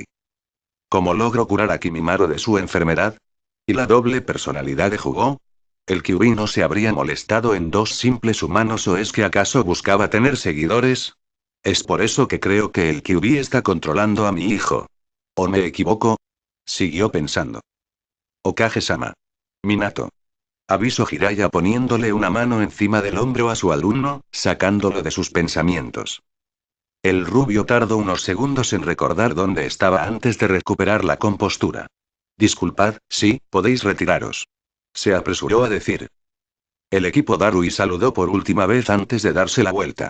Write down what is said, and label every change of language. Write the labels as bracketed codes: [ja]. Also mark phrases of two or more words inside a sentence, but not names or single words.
[es] ¿Cómo logró curar a Kimimaro de su enfermedad? ¿Y la doble personalidad de Jugó? ¿El Kyuubi no se habría molestado en dos simples humanos o es que acaso buscaba tener seguidores? Es por eso que creo que el Kyuubi está controlando a mi hijo. ¿O me equivoco? Siguió pensando. Okage-sama. Minato. Avisó Jiraiya poniéndole una mano encima del hombro a su alumno, sacándolo de sus pensamientos. El rubio tardó unos segundos en recordar dónde estaba antes de recuperar la compostura. Disculpad, sí, podéis retiraros. Se apresuró a decir. El equipo Darui saludó por última vez antes de darse la vuelta.